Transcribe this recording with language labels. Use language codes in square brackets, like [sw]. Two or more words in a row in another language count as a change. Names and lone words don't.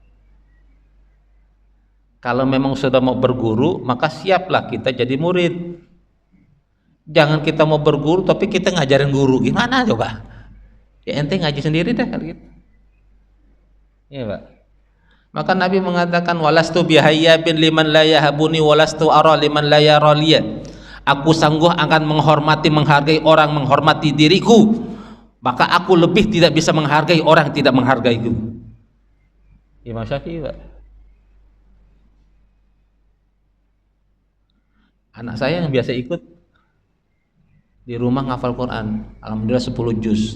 [id] Kalau memang sudah mau berguru, maka siaplah kita jadi murid. Jangan kita mau berguru tapi kita ngajarin guru, gimana coba? Ya ente ngaji sendiri deh kan gitu. Iya Pak. Maka Nabi mengatakan [ar] ولست بهيّاب لمن لا يهابني ولست أرى لمن لا يرى لي. [id] Aku sanggup akan menghormati, menghargai orang menghormati diriku, maka aku lebih tidak bisa menghargai orang tidak menghargaiku. Imam Syafi'i Pak. Anak saya yang biasa ikut di rumah ngafal Quran, alhamdulillah 10 juz.